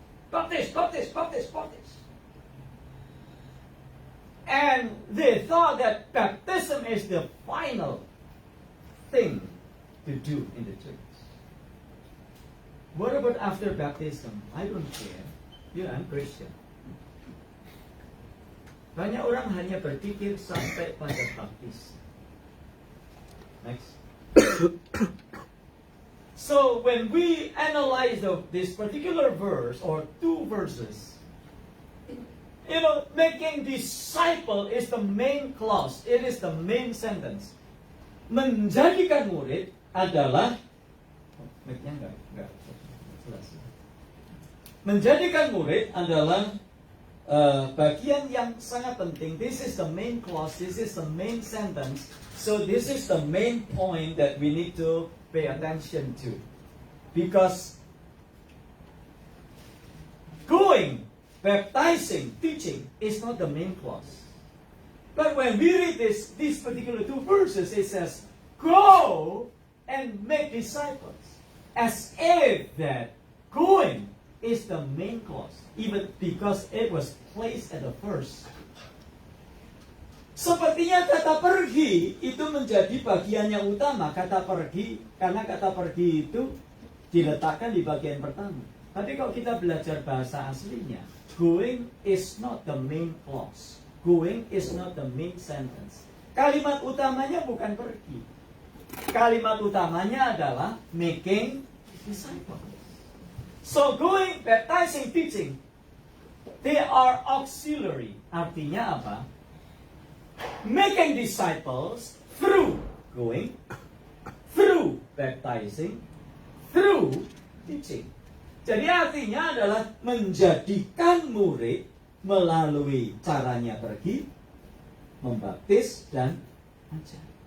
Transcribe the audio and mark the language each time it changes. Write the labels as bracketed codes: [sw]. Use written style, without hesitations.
[en] Baptist, Baptist, Baptist, Baptist. And they thought that baptism is the final thing to do in the church. What about after baptism? I don't care. I'm Christian. [id] Banyak orang hanya berpikir sampai pada baptis. Next. [en] So when we analyze this particular verse or two verses, making disciple is the main clause. It is the main sentence. [id] Menjadikan murid adalah enggak jelas. Menjadikan murid adalah bagian yang sangat penting. [en] This is the main clause. This is the main sentence. So this is the main point that we need to pay attention to, because going, baptizing, teaching is not the main clause. But when we read these particular two verses, it says, go and make disciples, as if that going is the main clause, even because it was placed at the first. [id] Sepertinya kata pergi itu menjadi bagian yang utama, kata pergi, karena kata pergi itu diletakkan di bagian pertama. Tapi kalau kita belajar bahasa aslinya, [en] going is not the main clause. Going is not the main sentence. [id] Kalimat utamanya bukan pergi. Kalimat utamanya adalah [en] making disciples. So going, baptizing, teaching, they are auxiliary. [id] Artinya apa? [en] Making disciples through going, through baptizing, through teaching. [id] Jadi artinya adalah menjadikan murid melalui caranya pergi, membaptis, dan ajar.